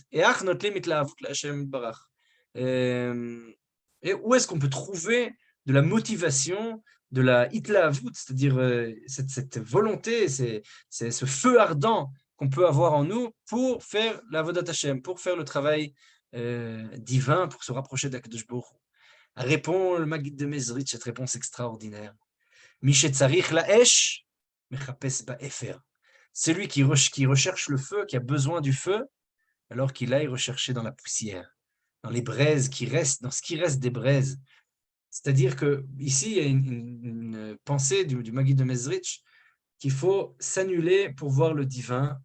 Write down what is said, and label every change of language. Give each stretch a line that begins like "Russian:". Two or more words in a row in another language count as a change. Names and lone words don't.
French: Et où est-ce qu'on peut trouver de la motivation, de la hitlaavut, c'est-à-dire cette volonté, c'est ce feu ardent qu'on peut avoir en nous pour faire la
Hebrew: עבודת השם,
French: pour faire le travail divin, pour se rapprocher d'
Hebrew: הקדוש ברוך הוא.
French: Répond le Maguide de Mezrich, cette réponse extraordinaire.
Hebrew: משצריך לאש, מחפש באפר.
French: Celui qui recherche le feu, qui a besoin du feu, alors qu'il aille rechercher dans la poussière, dans les braises qui restent, dans ce qui reste des braises. C'est-à-dire que ici, il y a une pensée du Maguide de Mezrich qu'il faut s'annuler pour voir le divin.